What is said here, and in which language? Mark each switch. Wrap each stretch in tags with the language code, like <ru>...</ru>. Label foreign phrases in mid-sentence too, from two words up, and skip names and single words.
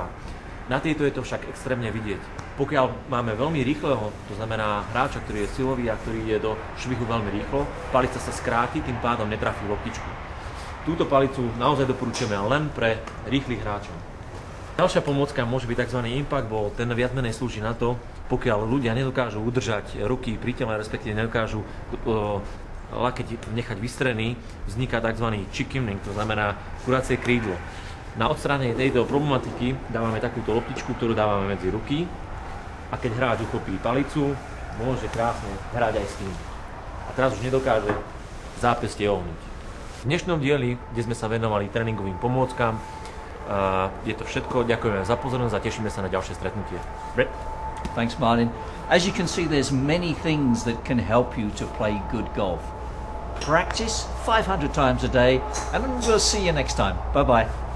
<sk>Na tejto je to však extrémne vidieť. Pokiaľ máme veľmi rýchleho, to znamená hráča, ktorý je silový a ktorý ide do švihu veľmi rýchlo, palica sa skráti, tým pádom netrafí loptičku. Túto palicu naozaj doporučujeme len pre rýchlych hráčov. Ďalšia pomôcka môže byť tzv.</sk> <en>Impact ball.</en> <sk>Ten viac menej slúži na to, pokiaľ ľudia nedokážu udržať ruky pri tele, respektíve nedokážu lakeť nechať vystrený, vzniká tzv. Chickening, to znamená kuracie krídlo. Na odstránenie tejto problematiky dávame takúto loptičku, ktorú dávame medzi ruky a keď hráč uchopí palicu, môže krásne hrať aj s tým. A teraz už nedokáže zápestie ohnúť. V dnešnom dieli, kde sme sa venovali tréningovým pomôckam, je to všetko. Ďakujeme za pozornosť a tešíme sa na ďalšie stretnutie. Brett.</sk> <en>Thanks, Martin. As you can see, there's many things that can help you to play good golf. Practice 500 times a day, and we'll see you next time. Bye-bye.</en>